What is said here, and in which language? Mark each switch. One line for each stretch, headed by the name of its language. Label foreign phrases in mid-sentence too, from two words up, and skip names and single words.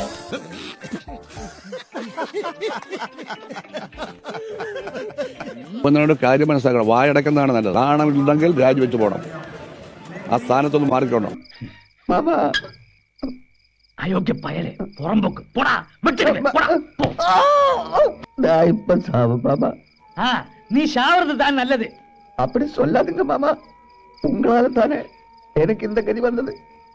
Malayalam: എന്നോട് കാര്യം മനസ്സിലാക്കണം. വായടക്കുന്നതാണ് നല്ലത്. നാണമില്ലെങ്കിൽ രാജിവെച്ച് പോകണം, ആ സ്ഥാനത്തൊന്ന് മാറിക്കോണം.
Tamil: அயோக்கிய பயலே புறம்போக்கு நீ சாவறது தான் நல்லது. அப்படி சொல்லாதீங்க மாமா, உங்களால தானே எனக்கு இந்த கதி வந்தது.